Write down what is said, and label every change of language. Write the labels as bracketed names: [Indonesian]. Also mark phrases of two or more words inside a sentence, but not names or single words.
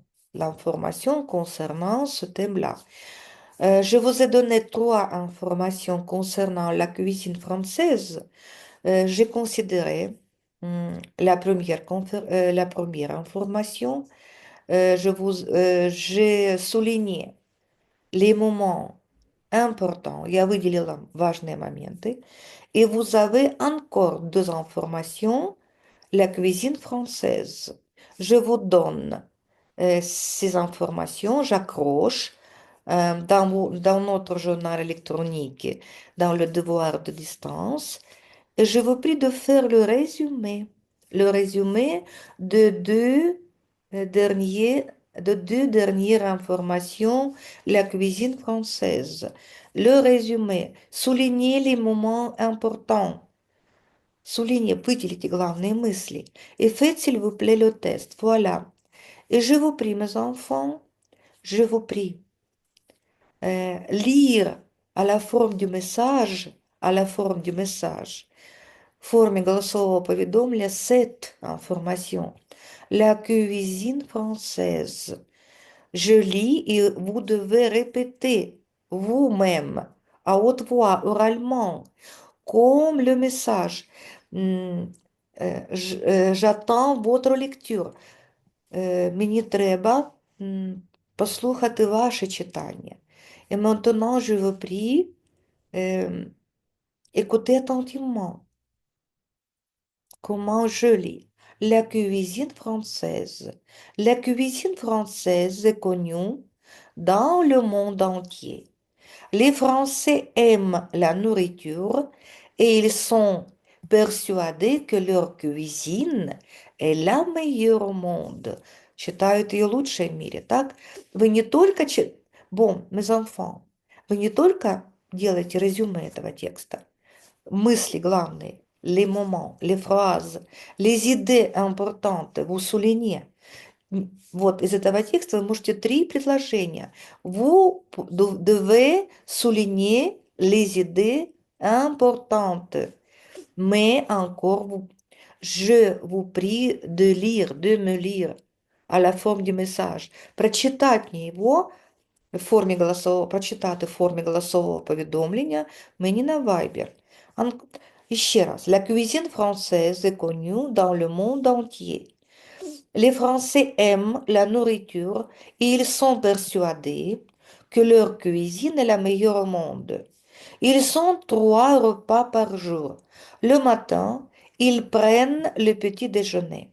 [French] L'information concernant ce thème-là. Je vous ai donné trois informations concernant la cuisine française. J'ai considéré la première information. J'ai souligné les moments importants. [Russian] Я выделила важные моменты. [French] Et vous avez encore deux informations. La cuisine française. Je vous donne ces informations, j'accroche dans notre journal électronique, dans le devoir de distance, et je vous prie de faire le résumé de derniers, de deux dernières informations, la cuisine française. Le résumé, soulignez les moments importants. Soulignez, [Russian] выделите главные мысли. [French] Et faites, s'il vous plaît, le test. Voilà. Et je vous prie, mes enfants, je vous prie, lire à la forme du message, à la forme du message, [Russian] в форме голосового поведомления [French] cette information. La cuisine française. Je lis et vous devez répéter vous-même, à haute voix, oralement, comme le message. J'attends votre lecture. [Ukrainian] Мені треба послухати ваше читання. [French] Et maintenant, je vous prie, écoutez attentivement comment je lis. La cuisine française. La cuisine française est connue dans le monde entier. Les Français aiment la nourriture et ils sont persuadés que leur cuisine est la meilleure au monde. [Russian] Считают ее лучшей в мире, так? Вы не только... [French] Bon, mes enfants, [Russian] вы не только делаете резюме этого текста, мысли главные, [French] les moments, les phrases, les idées importantes, vous soulignez. [Russian] Вот из этого текста вы можете три предложения. [French] Vous devez souligner les idées importantes. Mais encore, je vous prie de lire, de me lire à la forme du message. [Russian] Прочитать мне его [Ukrainian] в формі голосового, прочитати в формі голосового повідомлення мені на Viber. І ще раз. [French] La cuisine française est connue dans le monde entier. Les Français aiment la nourriture et ils sont persuadés que leur cuisine est la meilleure au monde. Ils ont trois repas par jour. Le matin, ils prennent le petit déjeuner.